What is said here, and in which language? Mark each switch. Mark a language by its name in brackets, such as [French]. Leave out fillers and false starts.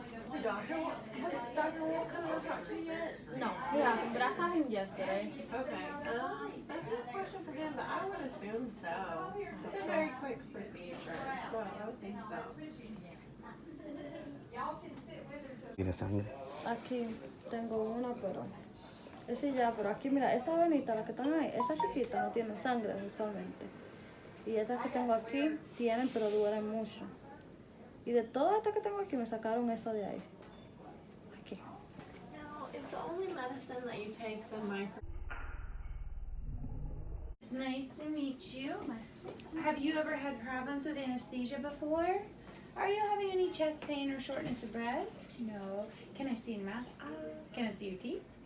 [English] Has Dr. Walt come and talk to you yet? No, he hasn't, but I saw him yesterday. Okay. That's a good question for him, but I would assume so. It's a very quick procedure, so I would think so. [Spanish] ¿Tiene sangre? Aquí tengo una, pero aquí mira, esa venita, la que están ahí, esa chiquita no tiene sangre usualmente. Y estas que tengo aquí tienen, pero duelen mucho. Y de todas estas que tengo aquí me sacaron esa de ahí. Aquí. [English] Now, is the only medicine that you take the micro? It's nice to meet you. Have you ever had problems with anesthesia before? Are you having any chest pain or shortness of breath? No. Can I see your mouth? Can I see your teeth?